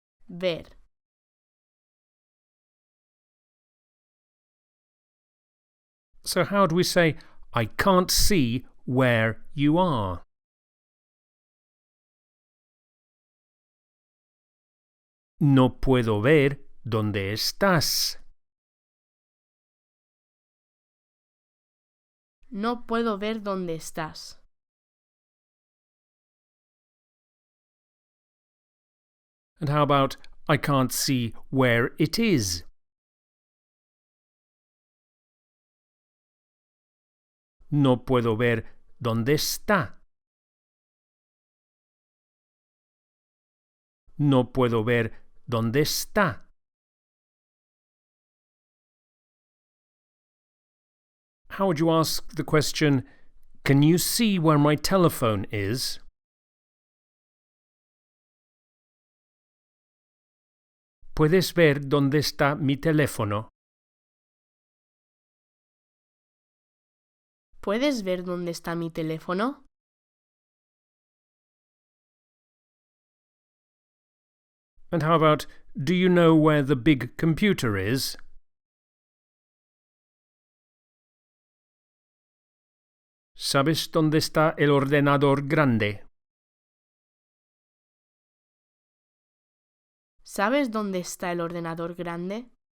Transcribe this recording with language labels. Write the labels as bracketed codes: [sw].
[es] Ver. [en] So how do we say, I can't see where you are? [es] No puedo ver dónde estás. No puedo ver dónde estás. [en] And how about, I can't see where it is? [es] No puedo ver dónde está. No puedo ver dónde está. [en] How would you ask the question, can you see where my telephone is? [es] ¿Puedes ver dónde está mi teléfono? ¿Puedes ver dónde está mi teléfono? [en] And how about, do you know where the big computer is? [es] ¿Sabes dónde está el ordenador grande? ¿Sabes dónde está el ordenador grande?